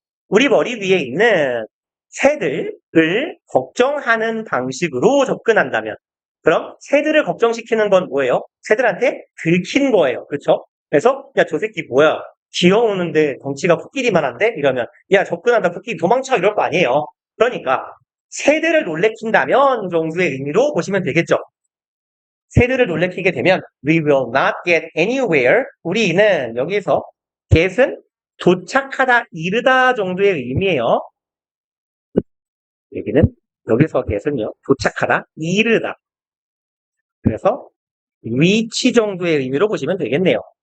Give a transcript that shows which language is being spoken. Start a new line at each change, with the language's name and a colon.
Korean: 우리 머리 위에 있는 새들을 걱정하는 방식으로 접근한다면 그럼 새들을 걱정시키는 건 뭐예요? 새들한테 들킨 거예요. 그렇죠? 그래서 야 저 새끼 뭐야? 귀여우는데 덩치가 코끼리만 한데? 이러면 야 접근한다 코끼리 도망쳐 이럴 거 아니에요. 그러니까 새들을 놀래킨다면 정도의 의미로 보시면 되겠죠. 새들을 놀래키게 되면
English: we will not get anywhere.
Korean: 우리는 여기서 get은 도착하다, 이르다 정도의 의미예요. 여기서 get은요, 도착하다, 이르다. 그래서 reach 정도의 의미로 보시면 되겠네요.